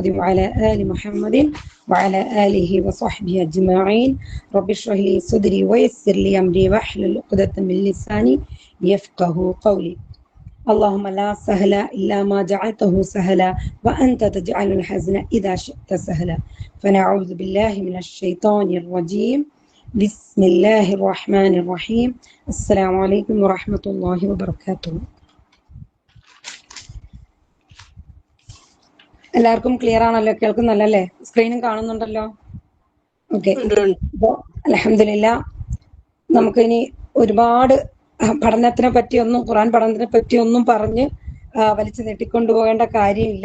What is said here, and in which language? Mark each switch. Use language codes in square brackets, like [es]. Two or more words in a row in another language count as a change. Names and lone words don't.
[ar] وعلى آل محمد وعلى آله وصحبه أجمعين رب اشرح لي صدري ويسر لي أمري واحلل عقدة من لساني يفقه قولي اللهم لا سهل إلا ما جعلته سهلا وأنت تجعل الحزن إذا شئت سهلا فنعوذ بالله من الشيطان الرجيم بسم الله الرحمن الرحيم السلام عليكم ورحمة الله وبركاته. [ml] എല്ലാവർക്കും ക്ലിയർ ആണല്ലോ, കേൾക്കുന്നല്ലേ? സ്ക്രീനും കാണുന്നുണ്ടല്ലോ. ഓക്കെ, അപ്പോൾ അൽഹംദുലില്ലാഹ് നമുക്ക് ഇനി ഒരുപാട് പഠനത്തിനെ പറ്റിയൊന്നും ഖുർആൻ പഠനത്തിനെ പറ്റിയൊന്നും പറഞ്ഞ് വലിച്ചു നീട്ടിക്കൊണ്ടുപോകേണ്ട കാര്യമില്ല.